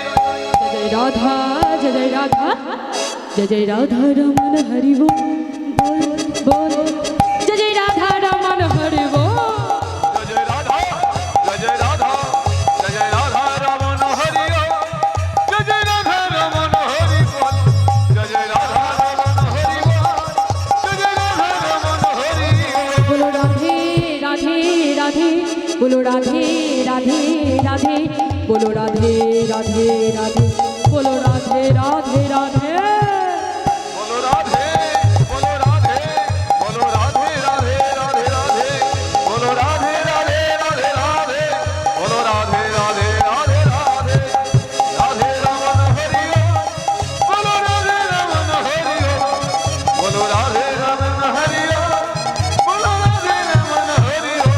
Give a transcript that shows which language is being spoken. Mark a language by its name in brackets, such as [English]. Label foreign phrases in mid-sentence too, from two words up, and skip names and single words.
[Bangla] জয় রাধা জয় জয় রাধা জয় জয় রাধা রমন হরি বল বল জয় জয় রাধা রমন হরি বল জয় রাধা জয় রাধা জয় রাধা রমন হরি জয় রাধা রমন হরি বল জয় রাধা রমন হরি বল জয় রাধা রমন হরি [Hindi] बोलो राधे राधे राधे बोलो राधे राधे राधे बोलो राधे राधे राधे बोलो राधे राधे राधे बोलो राधे बोलो राधे बोलो राधे राधे राधे राधे बोलो राधे राधे राधे राधे बोलो राधे राधे राधे राधे राधे रमन हरि बोलो राधे रमन हरि बोलो राधे रमन हरि बोलो राधे रमन हरि